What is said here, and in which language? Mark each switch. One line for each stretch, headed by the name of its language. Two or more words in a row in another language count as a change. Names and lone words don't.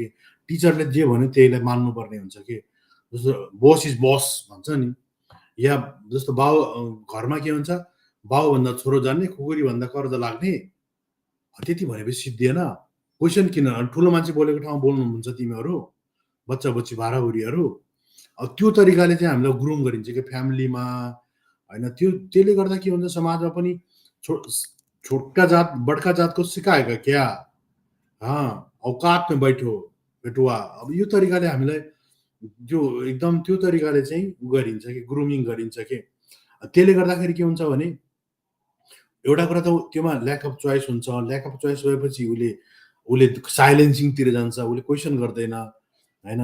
Nepali: टिचरले जे भन्यो त्यहीलाई मान्नुपर्ने हुन्छ कि। जस्तो
English: bus is bus
Nepali: भन्छ नि, या जस्तो बाउ घरमा के हुन्छ, बाउभन्दा छोरो जान्ने, खुकुरीभन्दा कर्ज लाग्ने, त्यति भनेपछि सिद्धिएन। क्वेसन किन ठुलो मान्छे बोलेको ठाउँमा बोल्नुहुन्छ तिमीहरू, बच्चा बच्ची भाडाहुरीहरू। अब त्यो तरिकाले चाहिँ हामीलाई ग्रुम गरिन्छ कि फ्यामिलीमा होइन। त्यसले गर्दा के हुन्छ समाजमा पनि
Hindi: छोटका जात बड़का जात को सिकाएगा क्या, हाँ औकात में बैठो बेटुवा।
Nepali: अब यो तरिकाले हामीलाई जो एकदम त्यो तरिकाले चाहिँ गरिन्छ कि ग्रुमिङ गरिन्छ कि। त्यसले गर्दाखेरि के हुन्छ भने एउटा कुरा त त्योमा
English: lack of choice
Nepali: हुन्छ।
English: lack of choice
Nepali: भएपछि उसले साइलेन्सिङतिर जान्छ, उसले क्वेसन गर्दैन होइन।